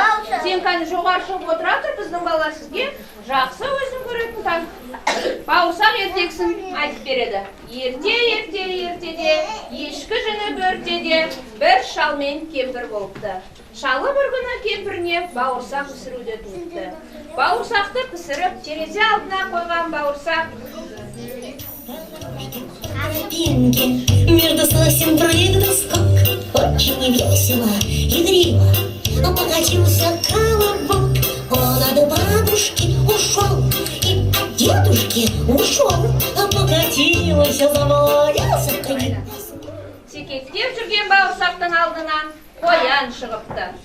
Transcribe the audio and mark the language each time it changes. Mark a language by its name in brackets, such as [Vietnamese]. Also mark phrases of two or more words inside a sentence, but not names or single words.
[Kazakh] Сен кәні жоғары шығып отыра тұр, біздің балалар сізге жақсы өзін көретін бауырсақ ертегісін айтып береді. Ертеде, ешкі жүні бөртеде, бір шал мен кемпір болыпты. Шалы бір күні кемпіріне бауырсақ пісіруді туыпты. Бауырсақты пісіріп, терезе алдына қойған бауырсақ. [Russian] Тропинке между сосен прыгнул скок, очень весело, игриво, покатился колобок. Он от бабушки ушел и от дедушки ушел, покатился, завалился в конец. [Kazakh] Секектеп жүрген бауырсақтың алдынан қоян шығыпты.